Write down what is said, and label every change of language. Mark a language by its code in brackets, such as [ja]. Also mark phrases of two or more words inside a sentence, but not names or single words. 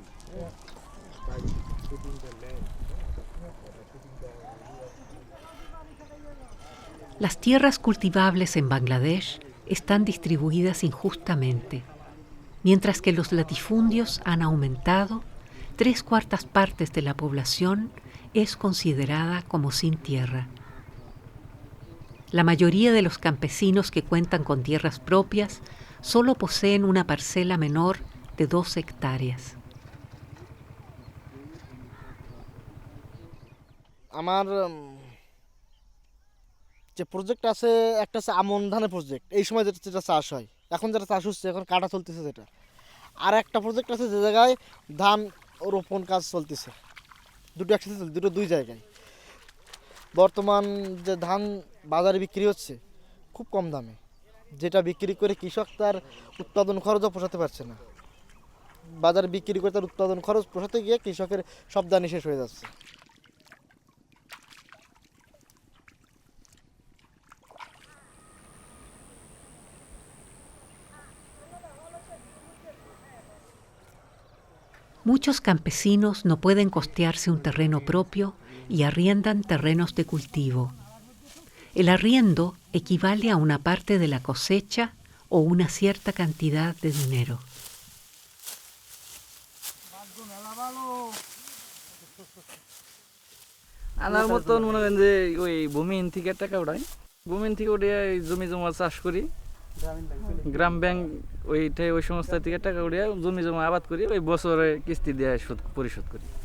[en] Try putting the land. [es] Las tierras cultivables en Bangladesh están distribuidas injustamente. Mientras que los latifundios han aumentado, 3/4 partes de la población es considerada como sin tierra. La mayoría de los campesinos que cuentan con tierras propias solo poseen una parcela menor de 2 hectáreas. [bn] আমার যে প্রজেক্ট আছে একটা আছে আমন ধানের প্রজেক্ট, এই সময় যেটা চাষ হয়, এখন যেটা চাষ হচ্ছে এখন কাটা চলতেছে যেটা। আর একটা প্রজেক্ট আছে যে জায়গায় ধান রোপণ কাজ চলতেছে, দুটো একসাথে চলছে, দুটো দুই জায়গায়। বর্তমান যে ধান বাজারে বিক্রি হচ্ছে খুব কম দামে, যেটা বিক্রি করে কৃষক তার উৎপাদন খরচও পোষাতে পারছে না। বাজারে বিক্রি করে তার উৎপাদন খরচ পোষাতে গিয়ে কৃষকের সব দানই শেষ হয়ে যাচ্ছে। [es] Muchos campesinos no pueden costearse un terreno propio y arriendan terrenos de cultivo. El arriendo equivale a una parte de la cosecha o una cierta cantidad de dinero. [bn] আমার মতন মনে করেন যে ওই ভূমিহীন থেকে টাকা উঠাই, ভূমিহীন থেকে উঠে জমি জমা চাষ করি, গ্রাম ব্যাংক ওই সংস্থা থেকে টাকা উঠে জমি জমা আবাদ করি, ওই বছরে কিস্তি দিয়ে পরিশোধ করি।